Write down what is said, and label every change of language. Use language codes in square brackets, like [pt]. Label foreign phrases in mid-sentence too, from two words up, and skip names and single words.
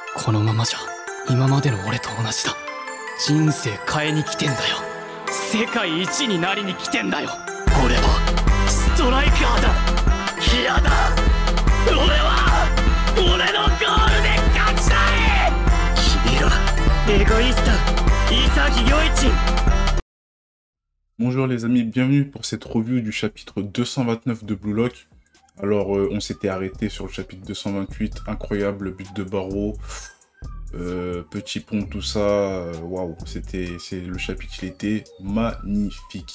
[ja] このままじゃ今までの俺と同じだ。人生変えに来てんだよ。世界一になりに来てんだよ。俺はストライカーだ。嫌だ。俺のゴールで勝ちたい。君らエゴイスト潔いち。 [fr] Bonjour les amis, bienvenue pour cette review du chapitre 229 de Blue Lock. Alors on s'était arrêté sur le chapitre 228, incroyable but de Barrow, petit pont, tout ça, waouh, le chapitre, il était magnifique.